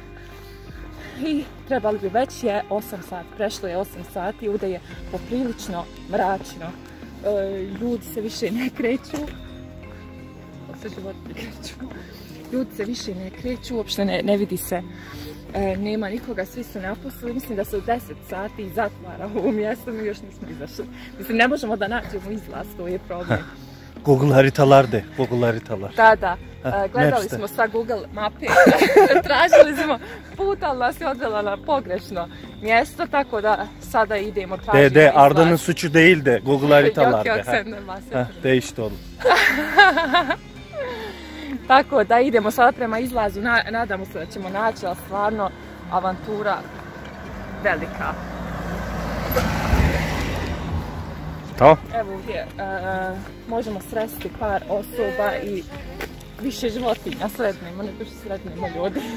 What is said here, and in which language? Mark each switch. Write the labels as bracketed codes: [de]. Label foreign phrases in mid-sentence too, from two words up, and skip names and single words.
[bs] I trebali bi, već je 8 sati, prešlo je 8 sati, ovdje je poprilično mračno, ljudi se više ne kreću, ljudi se više ne kreću, uopšte ne vidi se, nema nikoga, svi su napustili, mislim da se u 10 sati zatvara ovo mjesto, mi još nismo izašli, mislim ne možemo da nađemo izlaz, to je problem. [tr] Google haritalar. [bs] Da, gledali smo sa Google mape, tražili smo put, ali nas je odvela na pogrešno mjesto, tako da sada idemo tražiti izlaz. [tr] Arda'nın suçu değil de Google haritalarda. Yok, senden bahsediyorum. Değişti oğlum. [bs] Tako da idemo sada prema izlazu, nadamo se da ćemo naći, ali stvarno avantura velika. To? Evo ovdje možemo sresti par osoba i više životinja sretnemo, nego što sretnemo ljudi.